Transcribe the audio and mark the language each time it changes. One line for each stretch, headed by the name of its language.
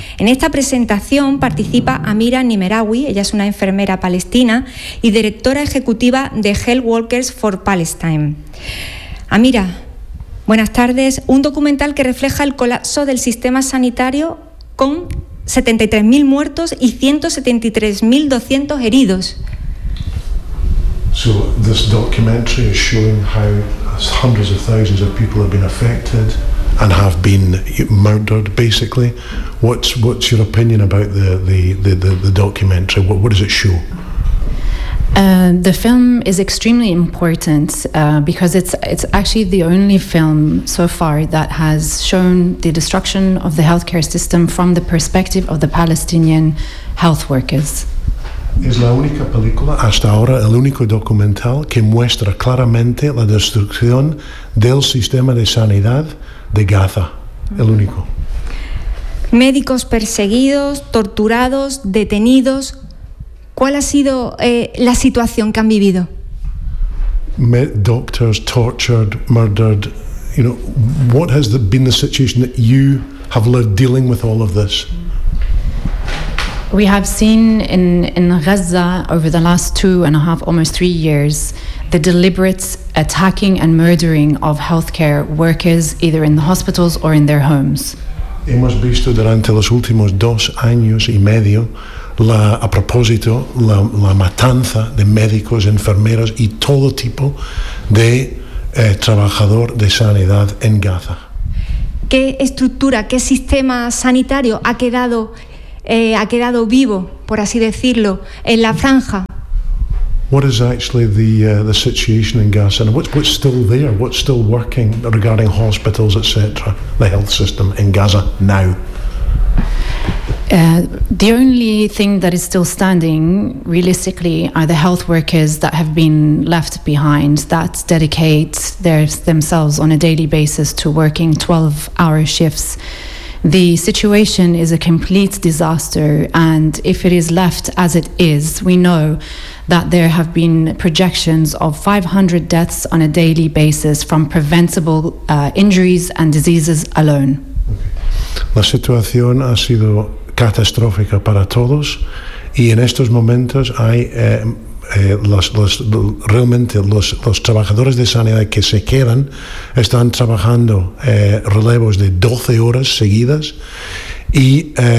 Spanish: En esta presentación participa Amira Nimerawi, ella es una enfermera palestina y directora ejecutiva de Health Workers for Palestine. Amira, buenas tardes. Un documental que refleja el colapso del sistema sanitario con 73.000 muertos y 173.200 heridos.
English: So this documentary is showing how hundreds of thousands of people have been affected and have been murdered, basically. What's your opinion about the documentary? What does it show? The film is extremely important because it's actually the only film so far that has shown the destruction of the healthcare system from the perspective of the Palestinian health workers.
Spanish: Es la única película hasta ahora, el único documental que muestra claramente la destrucción del sistema de sanidad de Gaza. El único. Médicos perseguidos, torturados, detenidos. ¿Cuál ha sido la situación que han vivido?
English: Doctors tortured, murdered. You know, what has been the situation that you have lived dealing with all of this? We have seen in Gaza over the last 2.5, almost 3 years, the deliberate attacking and murdering of healthcare workers, either in the hospitals or in their homes.
Spanish: Hemos visto durante los últimos dos años y medio a propósito la matanza de médicos, enfermeros y todo tipo de trabajador de sanidad en Gaza. ¿Qué estructura, qué sistema sanitario ha quedado vivo, por así decirlo, en la franja?
English: What is actually the situation in Gaza? What's still there? What's still working regarding hospitals, etc., the health system in Gaza now? The only thing that is still standing, realistically, are the health workers that have been left behind, that dedicate themselves on a daily basis to working 12-hour shifts. The situation is a complete disaster, and if it is left as it is, we know that there have been projections of 500 deaths on a daily basis from preventable injuries and diseases alone.
Spanish: La situación ha sido catastrófica para todos, y en estos momentos hay los trabajadores de sanidad que se quedan están trabajando relevos de 12 horas seguidas y